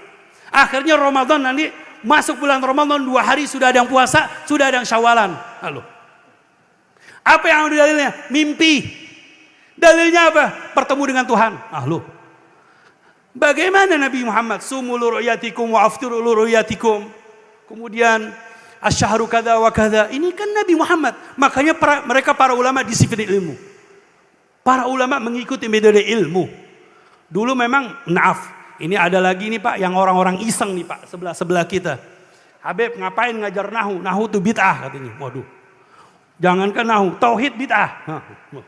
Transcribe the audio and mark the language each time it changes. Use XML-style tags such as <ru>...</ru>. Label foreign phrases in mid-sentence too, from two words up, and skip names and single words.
<id>Akhirnya Ramadan nanti, masuk bulan Ramadan 2 hari sudah ada yang puasa, sudah ada yang syawalan. Halo. Apa yang dalilnya? Mimpi. Dalilnya apa? Bertemu dengan Tuhan. Halo. Bagaimana Nabi Muhammad?</id> <ar>صوموا لرؤيتكم وأفطروا لرؤيتكم. Kemudian الشهر كذا وكذا.</ar> <id>Ini kan Nabi Muhammad. Makanya mereka para ulama disiplin ilmu. Para ulama mengikuti metode ilmu. Dulu memang naaf. Ini ada lagi nih Pak, yang orang-orang iseng nih Pak, sebelah kita. Habib ngapain ngajar nahu? Nahu itu bid'ah katanya. Waduh. Jangankan nahu, tauhid bid'ah.</id>